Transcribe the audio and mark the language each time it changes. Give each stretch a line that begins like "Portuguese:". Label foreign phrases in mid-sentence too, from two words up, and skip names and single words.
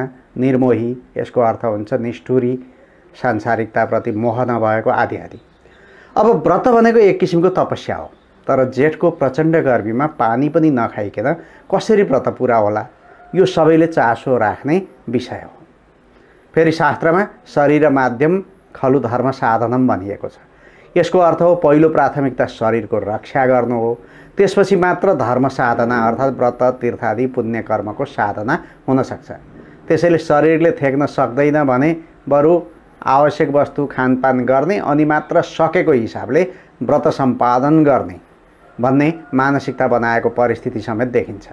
Nepali: निर्मोही, यसको अर्थ हुन्छ निष्ठुरी, सांसारिकताप्रति मोह नभएको आदि आदि। अब व्रत भनेको एक किसिमको तपस्या हो। तर जेठको प्रचण्ड गर्मीमा पानी पनि नखाइकन कसरी व्रत पुरा होला यो सबैले चासो राख्ने विषय हो। फेरि शास्त्रमा
Sanskrit: शरीर माध्यम खलु धर्म साधनम
Nepali: भनिएको छ। यसको अर्थ हो पहिलो प्राथमिकता शरीरको रक्षा गर्नु हो, त्यसपछि मात्र धर्म साधना अर्थात् व्रत तीर्थ आदि पुण्य कर्मको साधना हुन सक्छ। त्यसैले शरीरले थेक्न सक्दैन भने बरु आवश्यक वस्तु खानपान गर्ने अनि मात्र सकेको हिसाबले व्रत सम्पादन गर्ने भन्ने मानसिकता बनाएको परिस्थिति समेत देखिन्छ।